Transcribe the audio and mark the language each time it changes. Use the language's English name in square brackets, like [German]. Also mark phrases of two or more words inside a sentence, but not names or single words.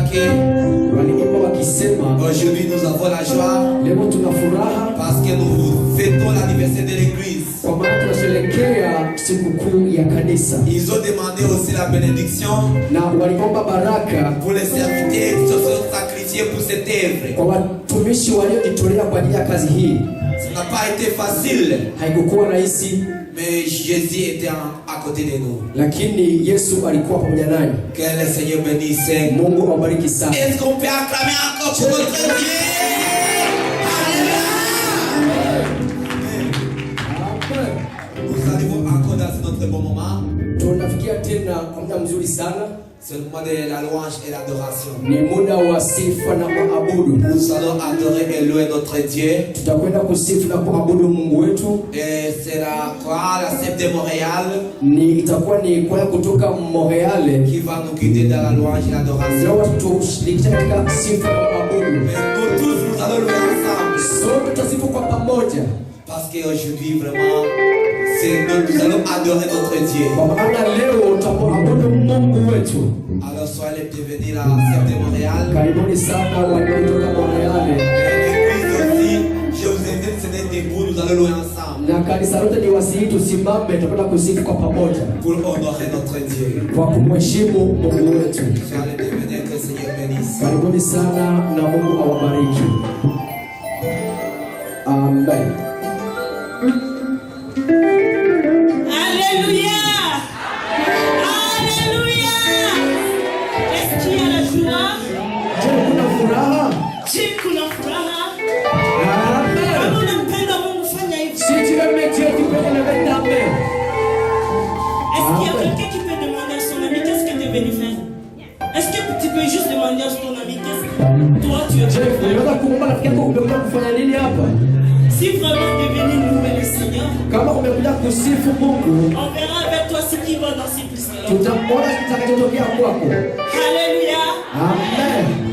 [Swahili] waliimba wakisema, [French] aujourd'hui nous avons la joie [Swahili] leo tuna furaha [French] parce que nous fêtons l'anniversaire de l'église. [Swahili] kwa maana tunasherehekea sikukuu ya kanisa. [French] Ils ont demandé aussi la bénédiction [Swahili] Na waliomba baraka [French] pour les serviteurs qui se sont sacrifiés pour cette œuvre. [Swahili] kwa watumishi waliojitolea kwa ajili ya kazi hii. [French] Ça n'a pas été facile, [Swahili] Haikukuwa rahisi, [French] mais Jésus était à côté de nous. [Swahili] lakini Yesu alikuwa pamoja nanyi. [French] Que le Seigneur bénisse. [Swahili] Mungu awabariki sana. [French] Est-ce qu'on peut acclamer encore pour notre Dieu? Alléluia! Nous arrivons encore dans notre bon moment. [Swahili] Tunafikia tena kwa muda mzuri sana. [French] C'est le moment de la louange et l'adoration. [Swahili] Ni muda wa sifa na maabudu. [French] Nous allons adorer et louer notre Dieu. [Swahili] Tutakwenda kusifu na kuabudu Mungu wetu. [French] Et c'est la chorale, la CEP de Montréal, [Swahili] Itakuwa ni kwaya kutoka Montreal [French] qui va nous guider dans la louange et l'adoration. [Swahili] leo tushirikisha katika sifa na maabudu. [French] Mais nous tous, nous allons louer ensemble. [Swahili] Sote tutasifu kwa pamoja. [French] Parce qu'aujourd'hui, vraiment, nous allons adorer notre Dieu. [Swahili] Kwa maana leo tutamuabudu Mungu wetu. [French] Alors soyez les bienvenus à la CEP de Montréal. [Swahili] Karibuni sana waliotoka Montreal. [French] Et l'église aussi, je vous invite, ce n'est debout, nous allons louer ensemble. [Swahili] Na kanisa lote ni wasihi tusimame, tutakwenda kusifu kwa pamoja. [French] Pour honorer notre Dieu. [Swahili] Kwa kumheshimu Mungu wetu. [French] Soyez les bienvenus, que le Seigneur bénisse. [Swahili] Karibuni sana na Mungu awabariki. [French] Amen. Alléluia. Alléluia. Est-ce qu'il y a la joie? [Swahili] Je kuna furaha. Je kuna furaha. Amen. Kama unampenda Mungu fanya hivi. [French] Si tu aimes Dieu, tu peux lever ta main. Est-ce qu'il y a quelqu'un qui peut demander à son ami qu'est-ce que tu es venu faire? Est-ce que tu peux juste demander à ton ami qu'est-ce que toi tu es Je venu faire? [Swahili] unaweza kuomba rafiki yako umekuja kufanya nini hapa? [French] Si vraiment tu es venu louer le Seigneur, [Swahili] Kama umekuja kusifu Mungu, [French] on verra avec toi ce qui va danser plus que l'autre. [Swahili] tutamwona kitakachotokea kwako. Alléluia. Amen.